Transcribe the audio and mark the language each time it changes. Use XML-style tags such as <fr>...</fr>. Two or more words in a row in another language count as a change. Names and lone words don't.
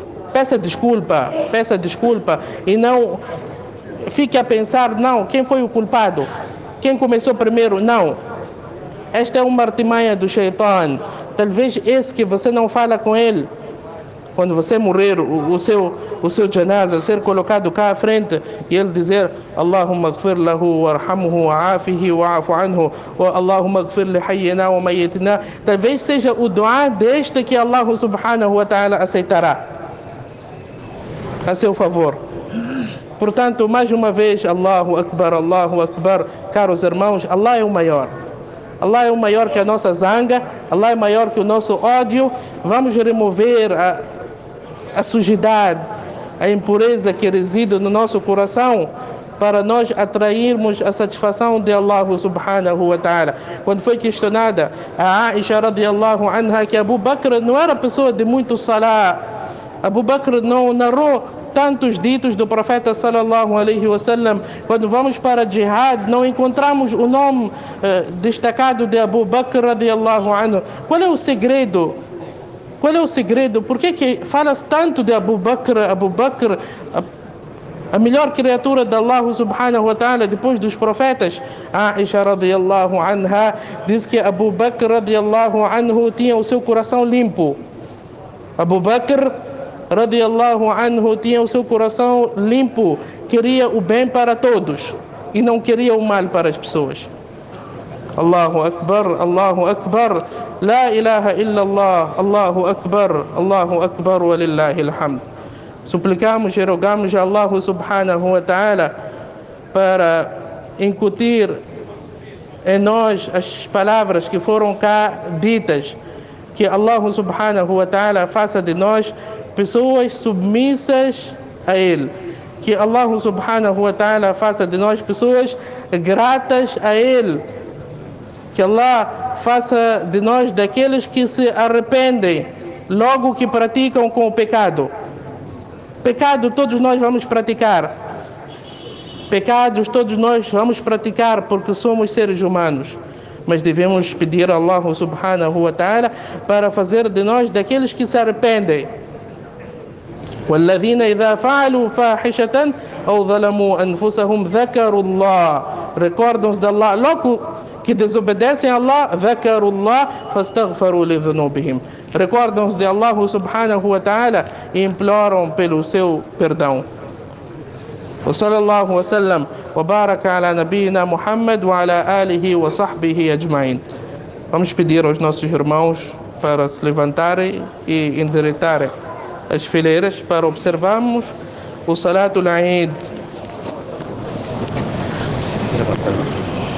<pt>Peça desculpa e não fique a pensar, não, quem foi o culpado? Quem começou primeiro? Não. Esta é uma artimanha do Shaitan. Talvez esse que você não fala com ele, quando você morrer, o seu janaza ser colocado cá à frente e ele dizer</pt> <ar>اللهم اغفر له وارحمه وعافه واعف عنه واللهم اغفر لحينا وميتنا,</ar> <pt>talvez seja o dua deste que Allah</pt> <ar>سبحانه وتعالى</ar> <pt>aceitará a seu favor. Portanto, mais uma vez,</pt> <ar>الله أكبر,</ar> <pt>caros irmãos, Allah é o maior. Allah é o maior que a nossa zanga, Allah é maior que o nosso ódio. Vamos remover a sujidade, a impureza que reside no nosso coração para nós atrairmos a satisfação de Allah</pt> <ar>سبحانه وتعالى.</ar> <pt>Quando foi questionada a Aisha</pt> <ar>رضي الله عنها</ar> <pt>que Abu Bakr não era pessoa de muito salah, Abu Bakr não narrou tantos ditos do profeta</pt> <ar>صلى الله عليه وسلم.</ar> <pt>Quando vamos para jihad, não encontramos o nome destacado de Abu Bakr</pt> <ar>رضي الله عنه.</ar> <pt>Qual é o segredo? Qual é o segredo? Por que fala-se tanto de Abu Bakr? Abu Bakr, a melhor criatura de Allah</pt> <ar>سبحانه وتعالى</ar> <pt>depois dos profetas. Aisha</pt> <ar>رضي الله عنها</ar> <pt>diz que Abu Bakr</pt> <ar>رضي الله عنه</ar> <pt>tinha o seu coração limpo. Abu Bakr</pt> <ar>رضي الله عنه</ar> <pt>tinha o seu coração limpo, queria o bem para todos e não queria o mal para as pessoas.</pt> <ar>الله أكبر لا إله إلا الله الله أكبر ولله الحمد.</ar> <pt>Suplicamos e rogamos a Allah</pt> <ar>سبحانه وتعالى</ar> <pt>para incutir em nós as palavras que foram cá ditas, que Allah</pt> <ar>سبحانه وتعالى</ar> <pt>faça de nós pessoas submissas a Ele, que Allah</pt> <ar>سبحانه وتعالى</ar> <pt>faça de nós pessoas gratas a Ele, que Allah faça de nós daqueles que se arrependem logo que praticam com o pecado. Pecado todos nós vamos praticar, pecados todos nós vamos praticar porque somos seres humanos, mas devemos pedir a Allah</pt> <ar>سبحانه وتعالى</ar> <pt>para fazer de nós daqueles que se arrependem.</pt> <ar>والذين إذا فعلوا فاحشة أو ظلموا أنفسهم ذكروا الله.</ar> <pt>Recordam-se de Allah, logo que desobedecem a Allah,</pt> <ar>ذكروا الله فاستغفروا لذنوبهم.</ar> <pt>Recordam-se de Allah</pt> <ar>سبحانه وتعالى</ar> <pt>e imploram pelo seu perdão.</pt> <ar>وصلى الله وسلم وبارك على نبينا محمد وعلى آله وصحبه أجمعين.</ar> <pt>Vamos pedir aos nossos irmãos para se levantarem e endireitarem as fileiras para observarmos o</pt> <ar>صلاة العيد.</ar>